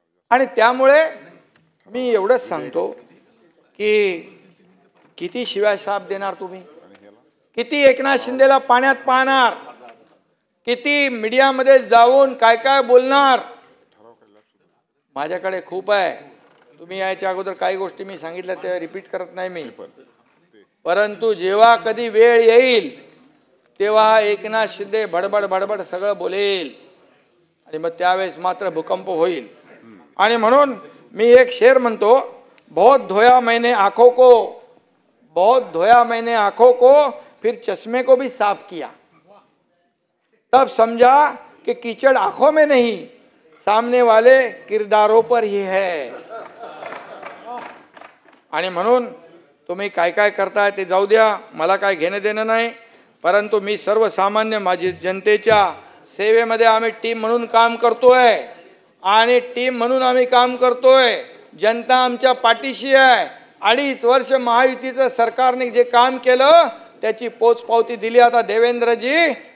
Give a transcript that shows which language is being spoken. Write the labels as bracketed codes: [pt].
[mr] आणि त्यामुळे मी एवढंच सांगतो की किती शिवाय साप देणार तुम्ही, किती एकनाथ शिंदेला पाण्यात पाहणार, किती मीडियामध्ये जाऊन काय काय बोलणार. माझ्याकडे खूप आहे. तुम्ही याच्या अगोदर काही गोष्टी मी सांगितल्या त्या रिपीट करत नाही मी. परंतु जेव्हा कधी वेळ येईल तेव्हा एकनाथ शिंदे भडबड भडबड सगळं बोलेल आणि मग त्यावेळेस मात्र भूकंप होईल. आणि म्हणून मी एक शेर म्हणतो, [hi] बहुत धोया मैंने आंखों को, बहुत धोया मैंने आंखों को, फिर चश्मे को भी साफ किया, तब समझा कि कीचड़ आंखों में नहीं, सामने वाले किरदारों पर ही है. [mr] आणि म्हणून तुम्ही काय काय करताय ते जाऊ द्या, मला काय घेणं देणं नाही. परंतु मी सर्वसामान्य माझी जनतेच्या सेवेमध्ये आम्ही टीम म्हणून काम करतोय आणि टीम म्हणून आम्ही काम करतोय. जनता आमच्या पाठीशी आहे. 2.5 वर्ष महायुतीचं सरकारने जे काम केलं त्याची पोचपावती दिली आता देवेंद्रजी.